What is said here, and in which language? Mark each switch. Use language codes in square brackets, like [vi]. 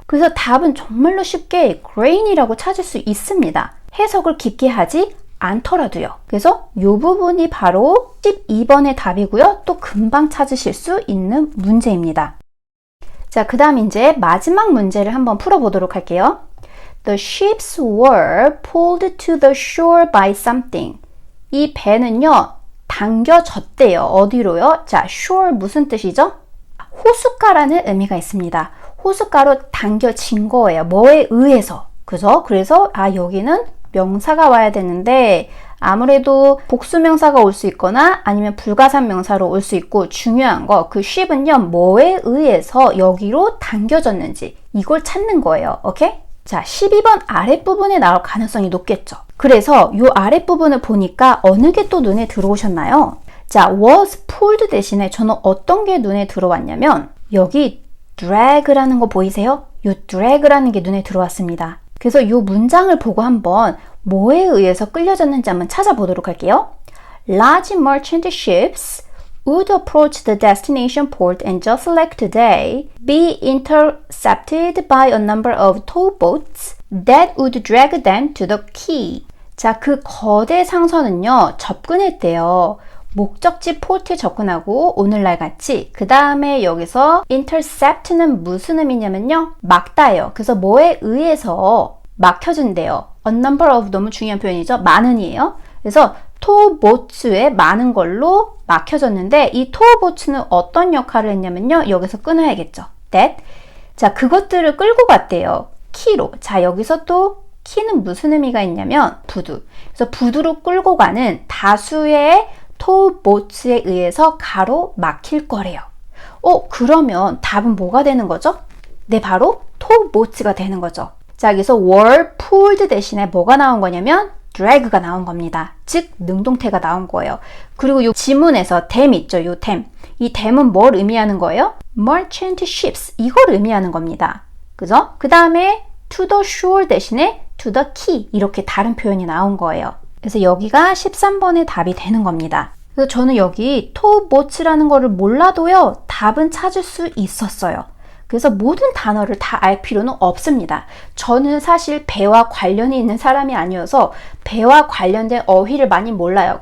[ko] 그래서 답은 정말로 쉽게 grain이라고 찾을 수 있습니다. 해석을 깊게 하지 않더라도요. 그래서 이 부분이 바로 12번의 답이고요. 또 금방 찾으실 수 있는 문제입니다. 자, 그 다음 이제 마지막 문제를 한번 풀어보도록 할게요. [en] The ships were pulled to the shore by something. [ko] 이 배는요, 당겨졌대요. 어디로요? 자, shore 무슨 뜻이죠? 호숫가라는 의미가 있습니다. 호숫가로 당겨진 거예요. 뭐에 의해서. 그죠? 그래서 여기는 명사가 와야 되는데 아무래도 복수명사가 올 수 있거나 아니면 불가산 명사로 올 수 있고 중요한 거 그 ship은요 뭐에 의해서 여기로 당겨졌는지 이걸 찾는 거예요. 오케이? 자, 12번 아랫부분에 나올 가능성이 높겠죠. 그래서 이 아랫부분을 보니까 어느 게 또 눈에 들어오셨나요? 자, was pulled 대신에 저는 어떤 게 눈에 들어왔냐면 여기 drag라는 거 보이세요? 이 drag라는 게 눈에 들어왔습니다. 그래서 이 문장을 보고 한번 뭐에 의해서 끌려졌는지 한번 찾아보도록 할게요. [en] Large merchant ships would approach the destination port and just like today, be intercepted by a number of towboats that would drag them to the quay. [ko] 자, 그 거대 상선은요, 접근했대요. 목적지 포트에 접근하고 오늘날 같이 그 다음에 여기서 intercept는 무슨 의미냐면요, 막다예요. 그래서 뭐에 의해서 막혀준대요. A number of 너무 중요한 표현이죠. 많은이에요. 그래서 토보츠에 많은 걸로 막혀졌는데 이 토보츠는 어떤 역할을 했냐면요, 여기서 끊어야겠죠. [en] that. [ko] 자, 그것들을 끌고 갔대요. 키로. 자, 여기서 또 키는 무슨 의미가 있냐면 부두. 그래서 부두로 끌고 가는 다수의 토보츠에 의해서 가로막힐 거래요. 그러면 답은 뭐가 되는 거죠? 네, 바로 토보츠가 되는 거죠. 자, 여기서 were pulled 대신에 뭐가 나온 거냐면 drag가 나온 겁니다. 즉, 능동태가 나온 거예요. 그리고 이 지문에서 them 있죠, 이 them. 이 them은 뭘 의미하는 거예요? merchant ships. 이걸 의미하는 겁니다. 그죠? 그 다음에 [en] to the shore [ko] 대신에 [en] to the quay. [ko] 이렇게 다른 표현이 나온 거예요. 그래서 여기가 13번의 답이 되는 겁니다. 그래서 저는 여기 towboats라는 거를 몰라도요, 답은 찾을 수 있었어요. 그래서 모든 단어를 다 알 필요는 없습니다. 저는 사실 배와 관련이 있는 사람이 아니어서 배와 관련된 어휘를 많이 몰라요.